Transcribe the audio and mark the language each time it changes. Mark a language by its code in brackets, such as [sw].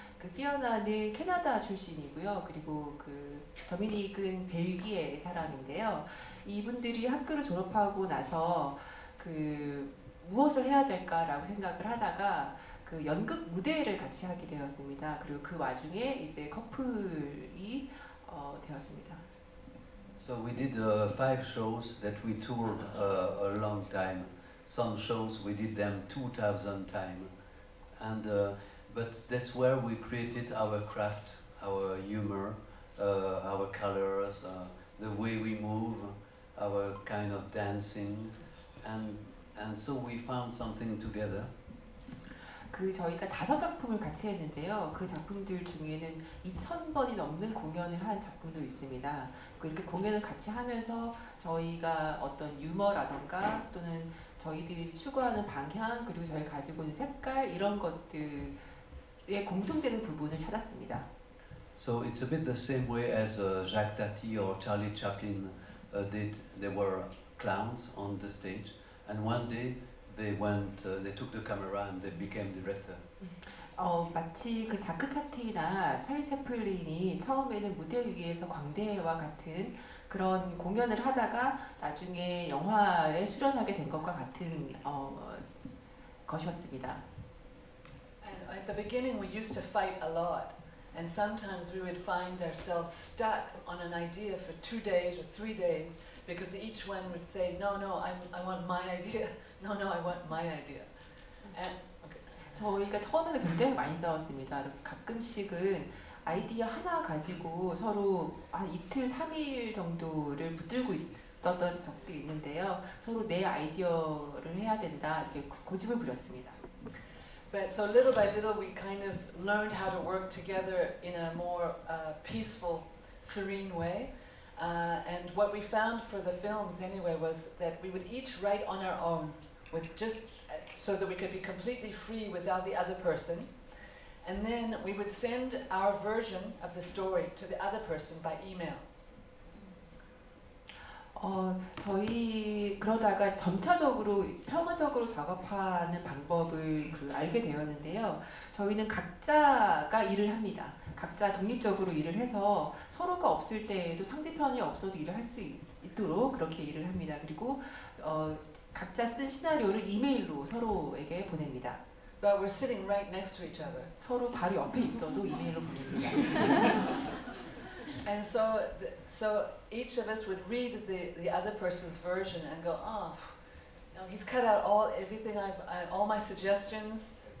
[ko] 그 피어나는 캐나다 출신이고요. 그리고 그 도미닉은 벨기에 사람인데요. 이분들이 학교를 졸업하고 나서 그 무엇을 해야 될까라고 생각을 하다가 그 연극 무대를 같이 하게 되었습니다. 그리고 그 와중에 이제 커플이 되었습니다. [en] So we did 5 shows that we toured a long time. Some shows we did them 2,000 times, and but that's where we created our craft, our humor, our colors, the way we move, our kind of dancing, and so we found something together. [ko] 그 저희가 5작품을 같이 했는데요. 그 작품들 중에는 2,000번이 넘는 공연을 한 작품도 있습니다. 이렇게 공연을 같이 하면서 저희가 어떤 유머라던가 또는 저희들이 추구하는 방향 그리고 저희 가지고 있는 색깔 이런 것들의 공통되는 부분을 찾았습니다. [en] So it's a bit the same way as Jacques Tati or Charlie Chaplin did. They were clowns on the stage, and one day they took the camera and they became director. [ko] 마치 그 자크 타티나 찰리 채플린이 처음에는 무대 위에서 광대와 같은 그런 공연을 하다가 나중에 영화에 출연하게 된 것과 같은 것이었습니다. [en] And at the beginning we used to fight a lot, and sometimes we would find ourselves stuck on an idea for 2 days or 3 days because each one would say, no, I want my idea. No, I want my idea. And [ko] 저희가 처음에는 굉장히 많이 싸웠습니다. 가끔씩은 아이디어 하나 가지고 서로 한 이틀, 3일 정도를 붙들고 있었던 적도 있는데요. 서로 내 아이디어를 해야 된다 이렇게 고집을 부렸습니다. [en] But so little by little we kind of learned how to work together in a more peaceful, serene way. And what we found for the films anyway was that we would each write on our own, with just so that we could be completely free without the other person. And then we would send our version of the story to the other person by email. [ko] 저희 그러다가 점차적으로 평화적으로 작업하는 방법을 알게 되었는데요. 저희는 각자가 일을 합니다. 각자 독립적으로 일을 해서 서로가 없을 때에도 상대편이 없어도 일을 할 수 있도록 그렇게 일을 합니다. 그리고 각자 쓴 시나리오를 이메일로 서로에게 보냅니다. [en] But we're sitting right next to each other. [ko] 서로 바로 옆에 있어도 이메일로 보냅니다. [en] And so each of us would read the other person's version and go, oh, you know, he's cut out everything all my suggestions.